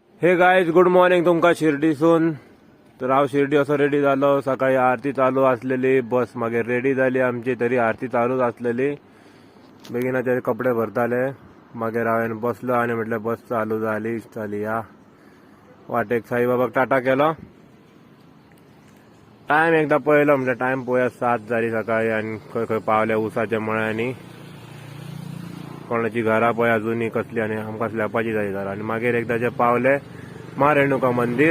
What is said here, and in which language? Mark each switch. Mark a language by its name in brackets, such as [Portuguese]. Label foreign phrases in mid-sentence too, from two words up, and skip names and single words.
[English] hey guys good morning [Konkani] तुमका शिर्डीसून. तर हांव शिर्डी असो रेडी झालो. [Marathi] सकाळी आरती चालू असलेली, बस मागे रेडी झाली आमची, तरी आरती चालूच असलेली. [Konkani] बेगिनाचे कपडे भरताले. मागे हांवें बसलो आणि म्हटलं बस चालू झाली, चली या. वाटेक साईबाबाक टाटा केलो. टाइम एकदा पळयलो म्हणजे टाइम पळोवया, 7 झाली सकाळी आणि खंय खंय पावल्या उसाच्या मळ्यांनी. कोणाची घरा पळय अजूनही कसली, आणि आमकां स्लॅपाची जाय घरा. आणि मागीर एकदा जे पावले मा रेणुका मंदिर.